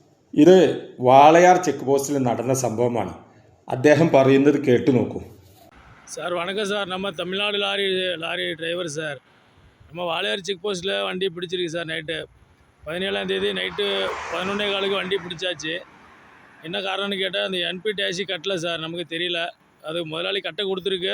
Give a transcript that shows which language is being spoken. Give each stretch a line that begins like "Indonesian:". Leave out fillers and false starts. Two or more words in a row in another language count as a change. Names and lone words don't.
Malayalam: ഇത് വാളയാർ ചെക്ക് പോസ്റ്റിൽ നടന്ന സംഭവമാണ്. അദ്ദേഹം പറയുന്നത് കേട്ടു നോക്കൂ.
Tamil: சார் வணக்கம் சார். நம்ம தமிழ்நாடு லாரி டிரைவர் சார். நம்ம வாளையார் செக் போஸ்ட்டில் வண்டி பிடிச்சிருக்கு சார். நைட்டு 17ஆம் தேதி நைட்டு 11:15 வண்டி பிடிச்சாச்சு. என்ன காரணம்னு கேட்டால் அந்த என்பி டேக்ஸி கட்டலை சார், நமக்கு தெரியல. அது முதலாளி கட்ட கொடுத்துருக்கு.